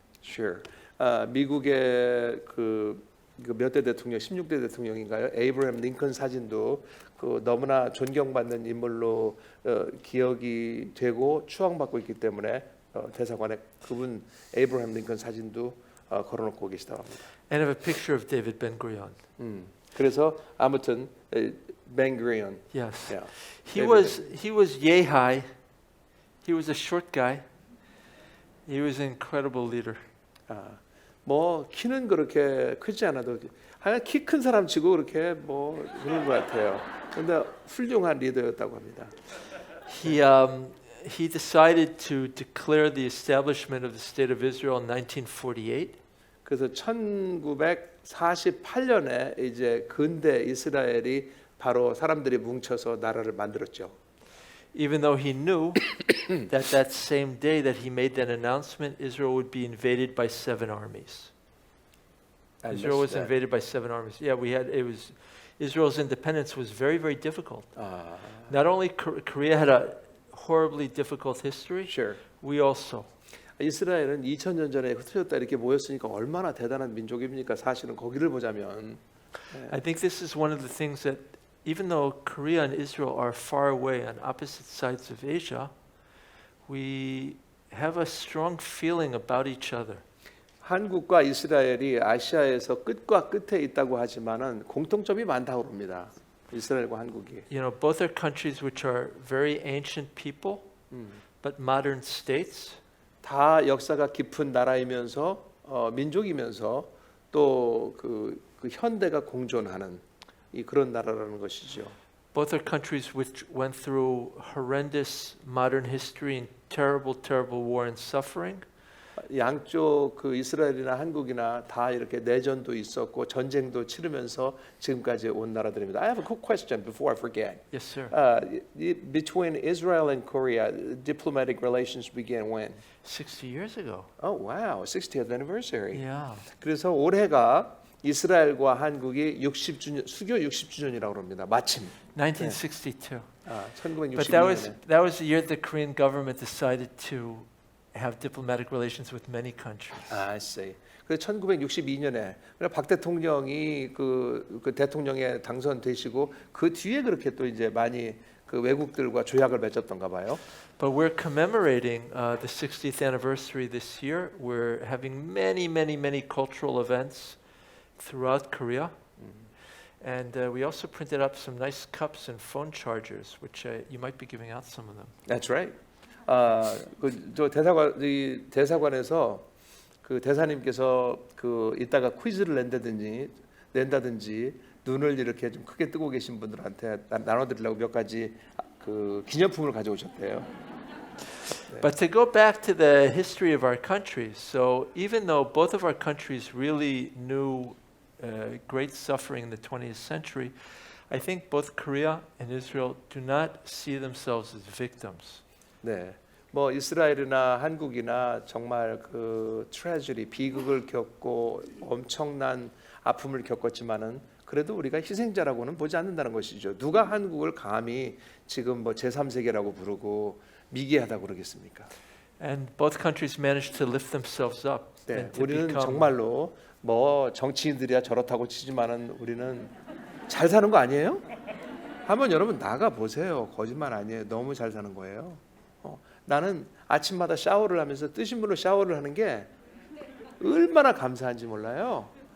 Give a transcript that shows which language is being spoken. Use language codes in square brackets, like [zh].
[en] Sure. [ko] 미국의 그 몇 대 대통령, 16대 대통령인가요? 에이브라함 링컨 사진도 그 너무나 존경받는 인물로 기억이 되고 추앙받고 있기 때문에 대사관에 그분 에이브라함 링컨 사진도 걸어놓고 계시다고 합니다. [en] And I have a picture of David Ben-Gurion. [ko] 그래서 아무튼 Ben-Gurion. [en] Yes. Yeah. He was yay high. He was a short guy. He was an incredible leader. [ko] 뭐 키는 그렇게 크지 않아도 하여간 키 큰 사람치고 그렇게 뭐 그런 것 같아요. 근데 훌륭한 리더였다고 합니다. [en] He decided to declare the establishment of the state of Israel in 1948. [ko] 그래서 1948년에 이제 근대 이스라엘이 바로 사람들이 뭉쳐서 나라를 만들었죠. [en] Even though he knew that that same day that he made that announcement, Israel would be invaded by 7 armies. I Israel was missed that. invaded by 7 armies. Yeah, Israel's independence was very, very difficult. [ko] 아, [en] Not only Korea had a horribly difficult history, sure. we also. [ko] 이스라엘은 2000년 전에 흩어졌다 이렇게 모였으니까 얼마나 대단한 민족입니까? 사실은 거기를 보자면 [en] I think this is one of the things that, even though Korea and Israel are far away on opposite sides of Asia, we have a strong feeling about each other. [ko] 한국과 이스라엘이 아시아에서 끝과 끝에 있다고 하지만은 공통점이 많다고 합니다. 이스라엘과 한국이. [en] You know, both are countries which are very ancient people, but modern states. [ko] 다 역사가 깊은 나라이면서 민족이면서 또 그 현대가 공존하는 이 그런 나라라는 것이죠. [en] Both are countries which went through horrendous modern history and terrible, terrible war and suffering. [ko] 양쪽 그 이스라엘이나 한국이나 다 이렇게 내전도 있었고 전쟁도 치르면서 지금까지 온 나라들입니다. [en] I have a quick question before I forget. Yes, sir. Between Israel and Korea, diplomatic relations began when? 60 years ago. Oh wow, 60th anniversary. Yeah. [ko] 그래서 올해가 이스라엘과 한국이 60주년 수교 60주년이라고 합니다. 마침 [en] 1962. But [ko] 1962년에. [en] that was the year the Korean government decided to have diplomatic relations with many countries. I see. [ko] 그래서 1962년에 박 대통령이 그 대통령에 당선되시고 그 뒤에 그렇게 또 이제 많이 그 외국들과 조약을 맺었던가 봐요. [en] But we're commemorating the 60th anniversary this year. We're having many, many, many cultural events throughout Korea. And we also printed up some nice cups and phone chargers, which you might be giving out some of them. That's right. [ko] 그저 대사관에서 그 대사님께서 그 이따가 퀴즈를 낸다든지 눈을 이렇게 좀 크게 뜨고 계신 분들한테 나눠드리려고 몇 가지 그 기념품을 가져오셨대요. [en] But to go back to the history of our countries, so even though both of our countries really knew great suffering in the 20th century, I think both Korea and Israel do not see themselves as victims. [ko] 네, 뭐 이스라엘이나 한국이나 정말 그 트레저리 비극을 겪고 엄청난 아픔을 겪었지만은 그래도 우리가 희생자라고는 보지 않는다는 것이죠. 누가 한국을 감히 지금 뭐 제3세계라고 부르고 미개하다고 그러겠습니까? [en] And both countries managed to lift themselves up. [ko] 네, [en] and to [ko] 우리는 [en] become, [ko] 정말로 뭐 정치인들이야 저렇다고 치지만은 우리는 잘 사는 거 아니에요? 한번 여러분 나가 보세요. 거짓말 아니에요. 너무 잘 사는 거예요. 나는 아침마다 샤워를 하면서 뜨신 물로 샤워를 하는 게 얼마나 감사한지 몰라요.